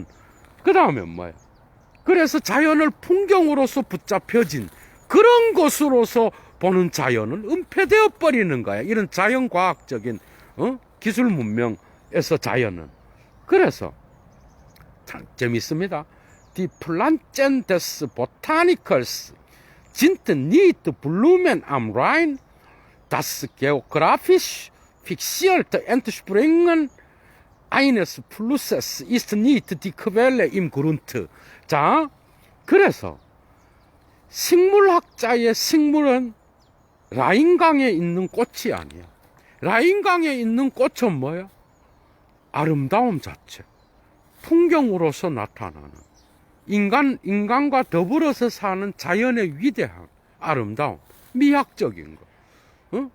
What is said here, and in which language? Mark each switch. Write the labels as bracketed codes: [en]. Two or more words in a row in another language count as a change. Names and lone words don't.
[ko] 그 다음에 뭐야? 그래서 자연을 풍경으로서 붙잡혀진 그런 것으로서 보는 자연은 은폐되어 버리는 거야. 이런 자연과학적인 기술 문명에서 자연은. 그래서 참 재밌습니다. [de] Die Pflanzen des Botanikers sind nicht Blumen am Rhein, das geografisch fixierte Entspringen eines Flusses ist nicht die Quelle im Grund. [ko] 자, 그래서 식물학자의 식물은 라인강에 있는 꽃이 아니야. 라인강에 있는 꽃은 뭐야? 아름다움 자체. 풍경으로서 나타나는 인간과 더불어서 사는 자연의 위대함, 아름다움, 미학적인 거.